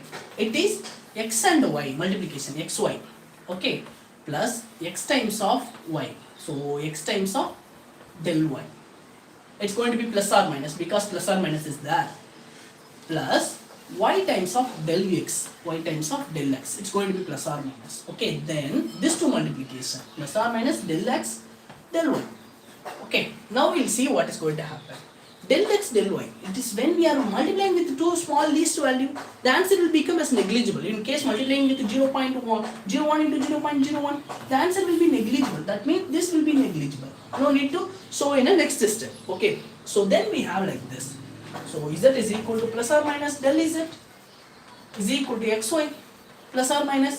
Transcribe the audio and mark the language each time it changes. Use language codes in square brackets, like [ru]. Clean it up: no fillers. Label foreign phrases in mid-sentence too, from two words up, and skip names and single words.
[en] It is x and y multiplication, xy, okay, plus x times of y. So x times of del y. It's going to be plus or minus because plus or minus is there. Plus y times of del x, y times of del x. It's going to be plus or minus. Okay, then this two multiplication, plus or minus del x, del y. Okay, now we'll see what is going to happen. Del x, del y. It is when we are multiplying with two small least value, the answer will become as negligible. In case multiplying with 0.1 into 0.01, the answer will be negligible. That means this will be negligible. No need to show in a next step. Okay, so then we have like this. So z is equal to plus or minus del z is equal to xy plus or minus.